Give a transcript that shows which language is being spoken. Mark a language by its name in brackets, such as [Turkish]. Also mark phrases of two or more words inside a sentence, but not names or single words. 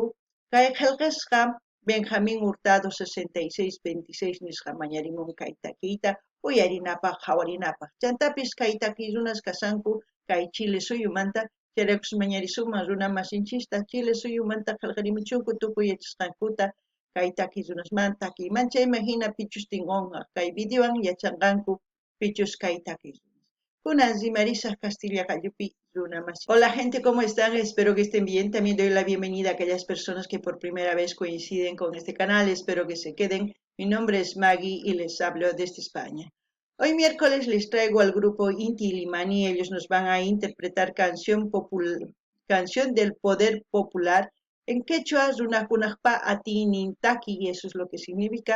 [Quechua] kay qillqisqa Benjamín Hurtado 6626 nisqa mañarimun kay takiyta uyarinapaq qhawarinapaq chantapis kay takiy runas kasanku kay Chile suyumanta chayrakus mañarisunman runa masinchista Chile suyumanta qillqarimuchunku tukuy yachasqankuta kay takiy runasman takiyman chayman hina pichus tinkunqa kay videowan yachanqanku pichus kay takiy kunan rimarisaq Castilla Callupi runa masin. [Spanish] Hola gente, ¿cómo están? Espero que estén bien. También doy la bienvenida a aquellas personas que por primera vez coinciden con este canal. Espero que se queden. Mi nombre es Maggie y les hablo desde España. Hoy miércoles les traigo al grupo Inti Limani. Ellos nos van a interpretar canción del poder popular en quechua, [Quechua] runakunajpa atinin taki, [Spanish] y eso es lo que significa.